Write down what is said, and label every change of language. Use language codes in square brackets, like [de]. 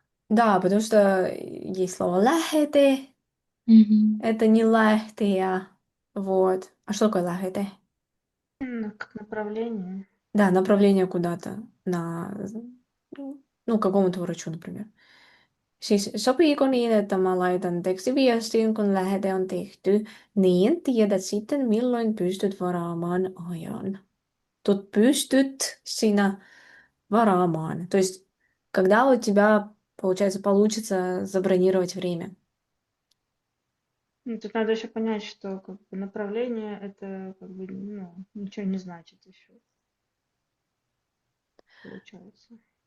[ru] Да, потому что есть слово lähete, Мгм. это не lähteä. Вот. А что такое lähete? Как направление. Да, направление куда-то, к какому-то врачу, например. [fi] Siis sopiiko niin, että mä laitan tekstiviestin, kun lähete on tehty, niin tiedät sitten, milloin pystyt varaamaan ajan. [ru] Тут [fi] pystyt sinä varaamaan. [ru] То есть, когда у тебя получается, получится забронировать время. Ну, тут надо еще понять, что как бы направление это как бы ну, ничего не значит еще, получается.